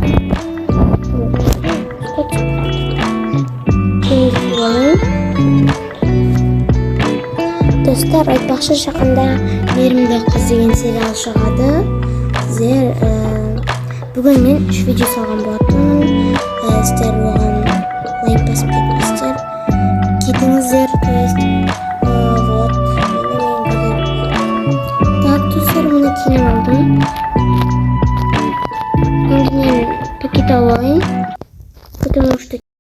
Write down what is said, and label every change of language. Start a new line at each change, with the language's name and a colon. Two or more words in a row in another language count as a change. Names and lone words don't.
Kazakh: Достар, айтпақшы, жақында Мейірімді қыз деген сериал шығады. Сіздер бүгін мен 3 видео салған болатынмын. Сіздер оған лайк басып кетіңіздер.
Russian: То есть вот. Так,
Kazakh: достар, мұны киініп алдым. Енді мен пакет алайын,
Russian: потому что